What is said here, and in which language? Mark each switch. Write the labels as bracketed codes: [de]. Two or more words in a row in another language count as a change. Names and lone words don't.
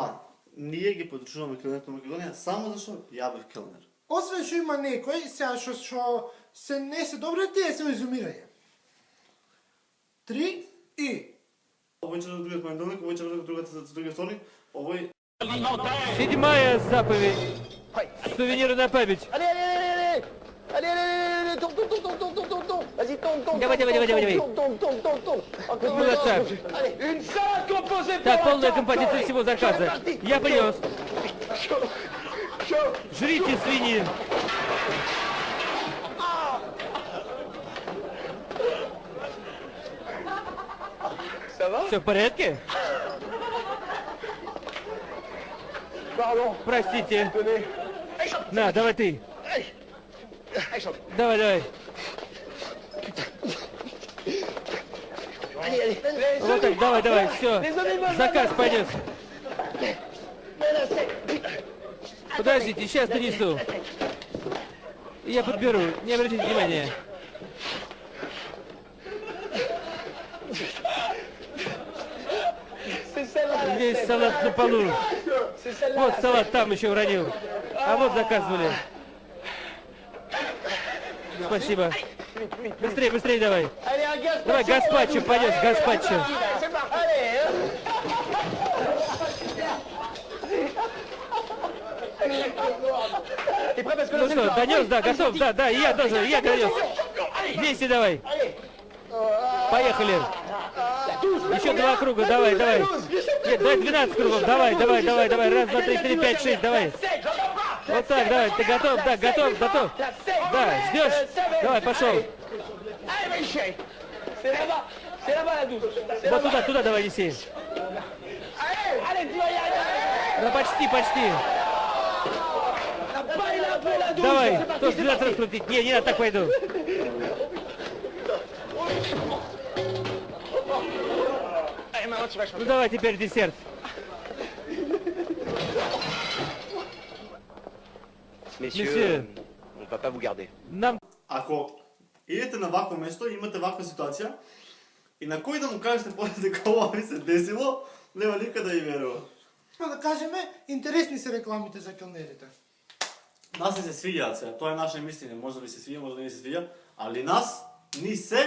[mk] да, ние ги подручуваме келнерите на Македонија само зашто ја бев келнер. Освен што има некој, сега што се не се добри, тие се изумирање. 3 и Овој четвртак, другиот понеделник, овој четвртак, другиот вторник, овој [ru] 7-я заповедь. Сувениры на память. [fr] Allez, allez, allez, allez. Allez, allez, allez, allez, tourne, tourne, tourne, tourne, tourne, tourne, tourne. Vas-y, tourne, tourne. [ru] Давай, [fr] tourne, [ru] давай, [fr] tourne, [ru] давай, [fr] tourne, tourne, tourne, tourne, tourne. Encore [ru] Ну, [fr] une [ru] да, [fr] fois. [ru] так. [fr] Allez, une salade composée pour [ru] Так, [fr] la [ru] полная [fr] carte. [ru] композиция всего заказа. Я принес. [fr] Chaud, chaud. [ru] Жрите свиньи. [fr] Ça va? [ru] Все в порядке? [fr] Pardon. [ru] Простите. [fr] Tenez. Allez, chope. [ru] На, давай ты. [fr] Allez. Allez, chope. [ru] Давай, давай. [fr] Allez, allez. Les [ru] Вот так, давай, давай, все. [fr] Les olives, [ru] Заказ пойдет. [fr] menacés. [ru] Подождите, сейчас донесу. Я подберу, не обратите внимания. [fr] C'est celle-là. la [ru] Весь [fr] scène. [ru] салат на полу. [fr] C'est celle-là. [ru] Вот [fr] la [ru] салат там еще уронил. А вот заказывали. Спасибо. Быстрее, быстрее давай. [fr] scène. Allez, un gazpacho. [ru] Давай, гаспачо, пойдет, [fr] Allez, [ru] гаспачо. [fr] allez, c'est parti. Allez, T'es prêt parce que [ru] Ну [fr] là, [ru] что, донес, да, готов, да, да, и я тоже, и я донес. [fr] Allez, [ru] Вместе давай. [fr] allez. [ru] Поехали. Еще 2 круга, давай, давай. Нет, давай 12 кругов, давай, давай, давай, давай. Раз, два, три, четыре, пять, шесть, давай. Вот так, давай, ты готов, да, готов, готов. Да, ждешь? Давай, пошел. [fr] Allez, Michel. C'est là-bas la douche. C'est [ru] Вот [fr] là-bas. [ru] туда, туда давай неси. [fr] Allez, allez, tu vas y arriver. [ru] Да почти, почти. [fr] La paille, la paille, la douche. [ru] Давай, [fr] C'est parti, [ru] тоже [fr] c'est 12 parti. [ru] раскрутить. Не, не надо, так пойду. [fr] Allez, maintenant tu vas [ru] Ну [fr] changer. [ru] давай теперь десерт. [fr] Messieurs, on va pas vous garder. [mk] Нам Ако идете на вакво место и имате ваква ситуација и на кој да му кажете после дека ова ви се десило, нема никај да ја верува. да кажеме, интересни се рекламите за келнерите. Нас не се свиѓаат сега, тоа е наша мислење, може да ви се свиѓа, може да не ви се свиѓа, али нас ни се